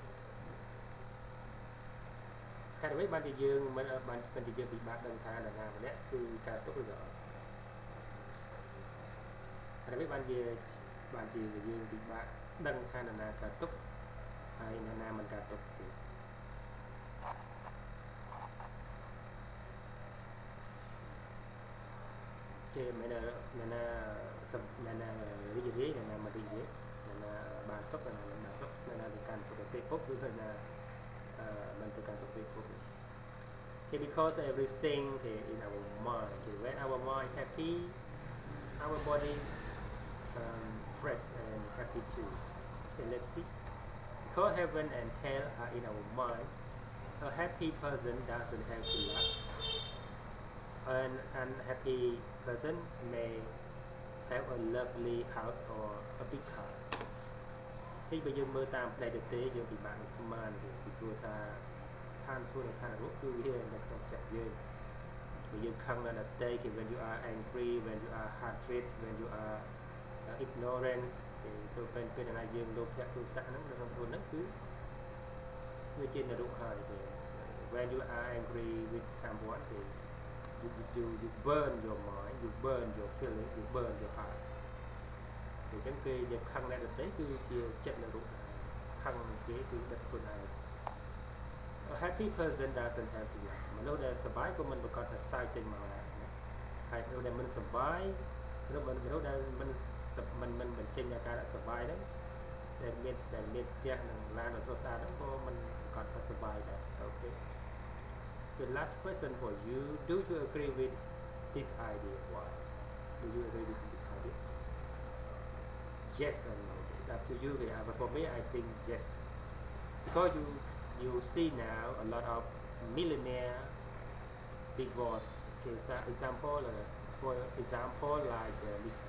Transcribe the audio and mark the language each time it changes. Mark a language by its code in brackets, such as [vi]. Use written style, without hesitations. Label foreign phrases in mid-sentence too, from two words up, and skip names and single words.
[km] ហេតុអ្វីបានជាយើងមិនជាយើងពិបាកដឹងថានរណាម្នាក់គឺកើតទុក្ខឬក៏អត់ហេតុអ្វីបានជាយើងពិបាកដឹងថានរណាកើតទុក្ខហើយនរណាមិនកើតទុក្ខទេ គេមិនណារីករាយនរណាមិនរីករាយនរណាបានសុខនរណាមិន បានសុខនរណាទៅកាន់ទុក្ខទេភពឬនរណាមិនទៅកាន់ទុក្ខទេភព [en] okay because everything okay in our mind okay when our mind happy our bodies fresh and happy too okay let's see because heaven and hell are in our mind A happy person doesn't have to laugh. An unhappy person may have a lovely house or a big house [km] ទីបើយើងមើលតាមផ្នែកទទេយើងពិបាកនឹងស្មានទេពីព្រោះថាឋានសួគ៌និងឋាននរកគឺវានៅក្នុងចិត្តយើងបើយើងខឹងនៅដទៃគេ [en] when you are angry when you are hatred when you are ignorance [km] គេទៅពេលណាយើងលោភៈទោសៈហ្នឹងនៅក្នុងខ្លួនហ្នឹងគឺវាជានរកហើយទេ [en] when you are angry with someone គេ you burn your mind you burn your feeling you burn your heart [km] អញ្ចឹងគេយើងខឹងអ្នកដទៃគឺជាចិត្តនរកខឹងគេគឺដិតខ្លួនឯង [en] A happy person doesn't have to laugh [km] មនុស្សដែលសប្បាយក៏មិនប្រកាសថាសើចចេញមកដែរហើយមនុស្សដែលមិនសប្បាយមនុស្សដែល មិនបញ្ចេញអាការៈសប្បាយហ្នឹងដែលមានផ្ទះនិងឡានដ៏ស្រស់ស្អាតហ្នឹងក៏មិនប្រកាសថាស ប្បាយដែរអូខេ [en] The last question for you do you agree with this idea why do you agree with this idea yes or no it's up to you but for me I think yes because you see now a lot of millionaire divorce example for example like Mr.